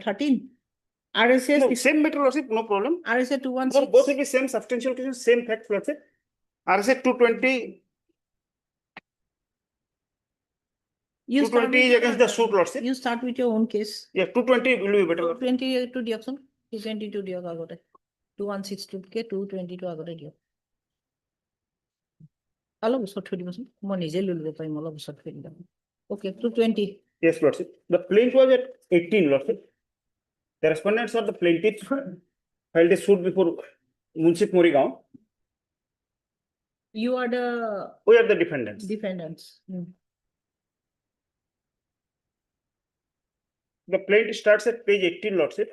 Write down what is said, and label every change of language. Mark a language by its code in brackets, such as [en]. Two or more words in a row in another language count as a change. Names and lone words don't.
[en] 13? RSA, No, same matter, Lordship, no problem. RSA No, 216. both will be same substantial question, same fact, Lordship. RSA 220, You start 220 is with against the suit, Lordship. You start with your own case. Yeah, 220 will be better. Lordship. 22 diopson. 222 diok agote. 2162 ke 222 agote diok. [as] অলপ ওচৰত থৈ দিবচোন মই নিজে লৈ ল'ব পাৰিম অলপ ওচৰত থৈ দিম okay 220 [en] Yes, Lordship. The plaint was at 18, Lordship. The respondents or the plaintiffs filed a suit before Munship Morigaon. you are the We are the defendants. defendants. The plaint starts at page 18, Lordship.